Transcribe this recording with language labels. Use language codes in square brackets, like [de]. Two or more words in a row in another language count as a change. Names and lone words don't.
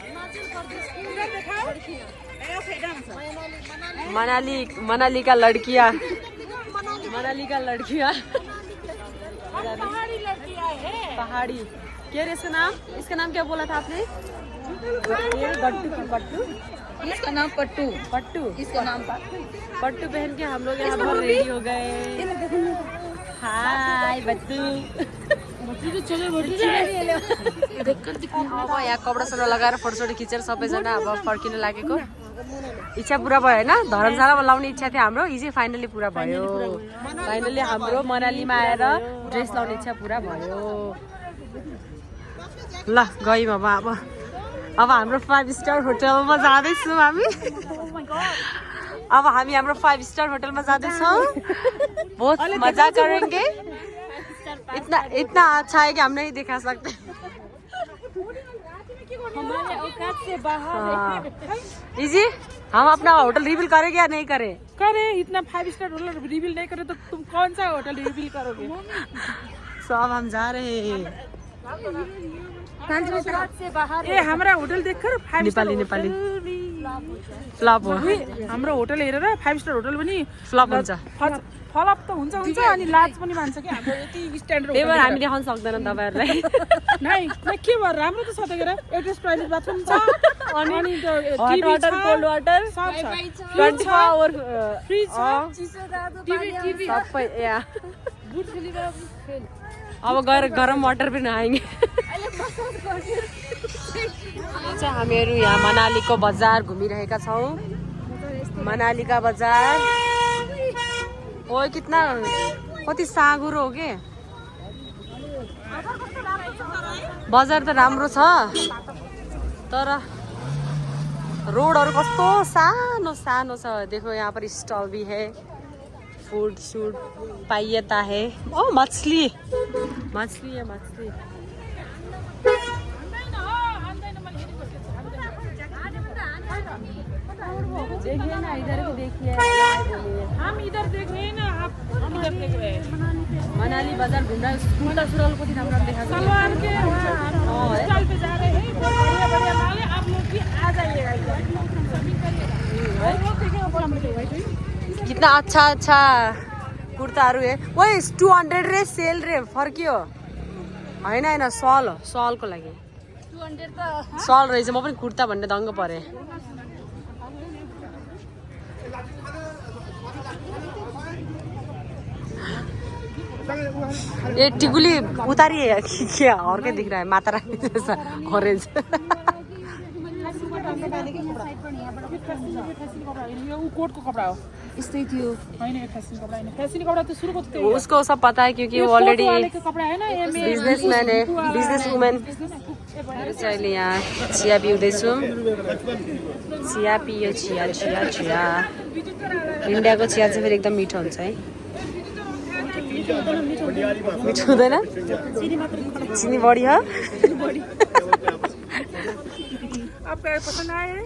[hi] मनाली का लड़कियां पहाड़ी क्या है इसका नाम क्या बोला था आपने? पट्टू इसका नाम पट्टू। इसका नाम पट्टू पहन के हम लोग यहाँ पर रेडी हो गए। [ne] हाय बट्टू अब यहाँ कपडा सपडा लगाएर फोटोसोटो खिचेर सबैजना अब फर्किन लागेको। इच्छा पुरा भयो होइन, धर्मशालामा लाउने इच्छा थियो हाम्रो, हिजो फाइनली पुरा भयो। फाइनली हाम्रो मनालीमा आएर ड्रेस लाउने इच्छा पुरा भयो। ल गयौँ अब हाम्रो 5 स्टार होटलमा जाँदैछौँ हामी। अब हामी हाम्रो 5 स्टार होटलमा जाँदैछौँ। [hi] बहुत मजा करेंगे। इतना अच्छा है कि हम नहीं दिखा सकते। हमारे औकात से बाहर इजी हम अपना होटल रिवील करेंगे या नहीं करें? करे इतना 5 स्टार होटल रिवील नहीं करे तो तुम कौन सा होटल रिवील करोगे? सो अब हम जा रहे हैं। से बाहर ए हमारा होटल देखकर 5 [ne] नेपाली फ्लप हो। हाम्रो होटल हेरेर 5 स्टार होटल पनि फ्लप हुन्छ। फलअप त हुन्छ अनि लाज पनि मान्छ कि हाम्रो यति स्ट्यान्डर्ड त्यही भएर हामी देखाउन सक्दैनौँ तपाईँहरूलाई। नै के भएर राम्रो त छ त हेर, एटेच टोयलेट बाथरुम छ अनि [en] hot water cold water [ne] सब छ, 24 आवर फ्रिज छ, टिभी सबै यहाँ। अब गएर गरम वाटर पनि नआएंगे। चाहिँ हामीहरू यहाँ मनालीको बजार घुमिरहेका छौँ। [hi] मनाली का बजार ओ कितना [ne] कति साँघुरो हो के। बजार त राम्रो छ तर रोडहरू कस्तो सानो सानो छ। [hi] देखो यहाँ पर स्टॉल भी है, फूड शूड पाइता है। ओ मछली है मछली। देखिए ना इधर भी देखिए। हम इधर देख रहे हैं ना, आप इधर देख रहे हैं। [ne] मनाली बाजार घुम्न कुर्ता सुरुवाल कति राम्रो देखा [hi] सलवार के स्टॉल पे जा रहे हैं, बहुत बढ़िया बढ़िया माल है, आप लोग भी आ जाइएगा इधर शॉपिंग करिए। कितना अच्छा कुर्ताहरू है। [ne] वही 200 रे सेल रे फर्कियो होइन होइन सल हो, सलको लागि 200 त सल रहेछ। म पनि कुर्ता भन्ने दङ्ग परे। [hi] ये टिकुली उतारी है क्या और क्या दिख रहा है? माता रानी जैसा ऑरेंज। [ne] यो कोटको कपडा हो, यस्तै थियो होइन यो फेसन कपडा होइन। फेसन कपडा त सुरुको त त्यही हो। [hi] उसको सब पता है क्योंकि वो ऑलरेडी कपडा है ना, बिजनेसमैन है, [en] business woman. [ne] अहिले यहाँ चिया पिउँदैछौँ। चिया पियो, चिया। इन्डियाको चिया चाहिँ फेरि एकदम मिठो हुन्छ है। मिठो हुँदैन? चिनी बढी हो। [hi] आपका पसंद आया है?